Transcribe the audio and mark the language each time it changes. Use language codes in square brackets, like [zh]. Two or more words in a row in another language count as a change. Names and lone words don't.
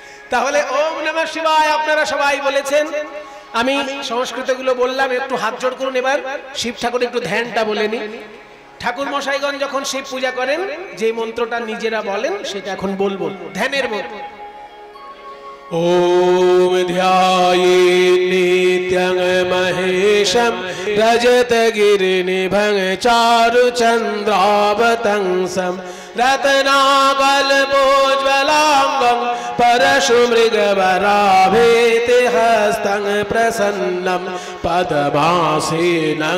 [bn] তাহলে [sa] ওম নমঃ শিবায় [bn] আপনারা সবাই বলেছেন। আমি সংস্কৃতগুলো বললাম, একটু হাত জোড় করুন। এবার শিব ঠাকুর একটু ধ্যানটা বলে নি। ঠাকুর মশাইগণ যখন শিব পূজা করেন যে মন্ত্রটা নিজেরা বলেন সেটা এখন বলবো, ধ্যানের মন্ত্র। [sa] ओम ध्याये नित्यं महेशं रजतगिरिनिभं चारुचन्द्रावतंसं रत्नाकल्पोज्ज्वलाङ्गं परशुमृगवराभेतिहस्तं प्रसन्नं पद्मासीनं